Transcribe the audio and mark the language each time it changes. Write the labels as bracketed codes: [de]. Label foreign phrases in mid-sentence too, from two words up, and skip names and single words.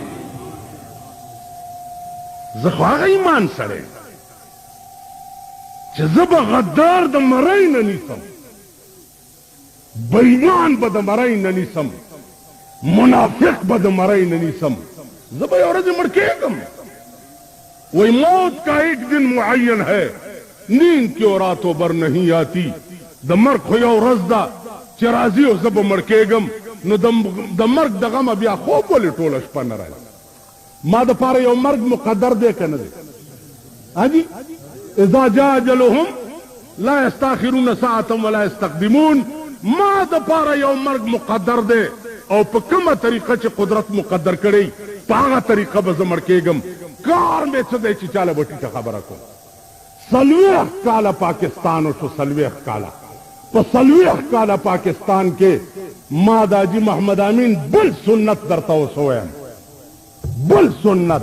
[ps] زه خو هغه ایمان سره چې زه به غدار د مرۍ نه نیسم، بېایمان به د مرۍ نه نیسم، منافق به د مرۍ نه نیسم. زه به یو ورځ مړ کېږم. [ur] وہی موت کا ایک دن معین ہے، نیند کی اور راتوں بر نہیں آتی. [ps] د مرګ خو یو ورځ ده چې راځي او زه به مړ کېږم. نو د مرګ د غمه بیا خوب ولې ټوله شپه نه راځي؟ ما د پاره یو مرګ مقدر دی که نه دی؟ [ar] حاجي اذا جاء اجلهم لا يستاخرون ساعة ولا يستقدمون. [ps] ما د پاره یو مرګ مقدر دی او په کومه طریقه چې قدرت مقدر کړی په هغه طریقه به زه مړ کېږم. کار مې څه دی چې چاله به ټیټه خبره کوم. 40 کاله پاکستان شو، 40 کاله. په 40 کاله پاکستان کې ما د حاجي محمد امین بل سنت درته اوس ووایم، بل سنت.